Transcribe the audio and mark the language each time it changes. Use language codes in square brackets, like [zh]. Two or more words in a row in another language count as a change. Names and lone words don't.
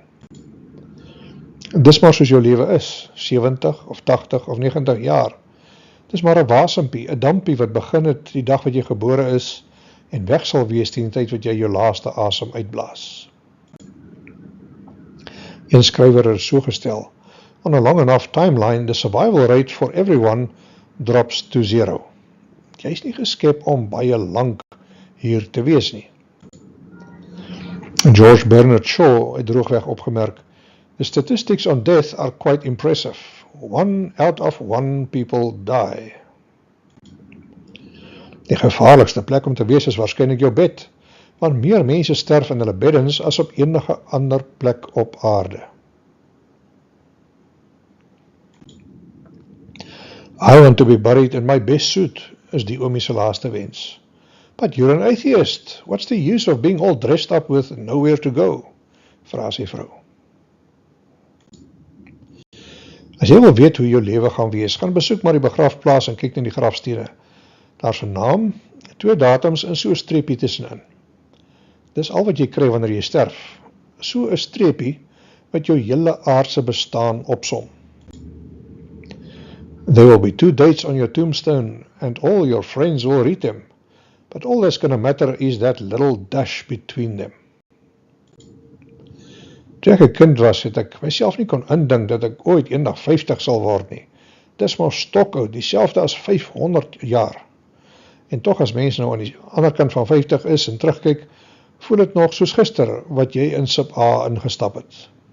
[af] Dis maar soos jou lewe is, 70 of 80 of 90 jaar. Dis maar 'n wasempie, 'n dampie wat begin het die dag wat jy gebore is en weg sal wees teen die tyd wat jy jou laaste asem uitblaas. Een skrywer het so gestel: [en] on a long enough timeline, the survival rate for everyone drops to 0. [af] Jy is nie geskep om baie lank hier te wees nie. George Bernard Shaw het droogweg opgemerk: [en] the statistics on death are quite impressive. 1 out of 1 people die. [af] Die gevaarlikste plek om te wees is waarskynlik jou bed, want meer mense sterf in hulle beddens as op enige ander plek op aarde. [en] I want to be buried in my best suit, [af] is die oomie se laaste wens. [en] But you're an atheist. What's the use of being all dressed up with nowhere to go? [af] Vra sy vrou. As jy wil weet hoe jou lewe gaan wees, gaan besoek maar die begrafplaas en kyk na die grafstene. Daar's 'n naam, 2 datums en so 'n streepie tussenin. Dis al wat jy kry wanneer jy sterf. So 'n streepie wat jou hele aardse bestaan opsom. [en] There will be 2 dates on your tombstone and all your friends will read them. But all that's going to matter is that little dash between them. [af] Toe ek 'n kind was, het ek myself nie kon indink dat ek ooit eendag 50 sal word nie. Dis maar stokoud, dieselfde as 500 jaar. En tog as mens nou aan die ander kant van 50 is en terugkyk, voel dit nog soos gister wat jy in sub A ingestap het.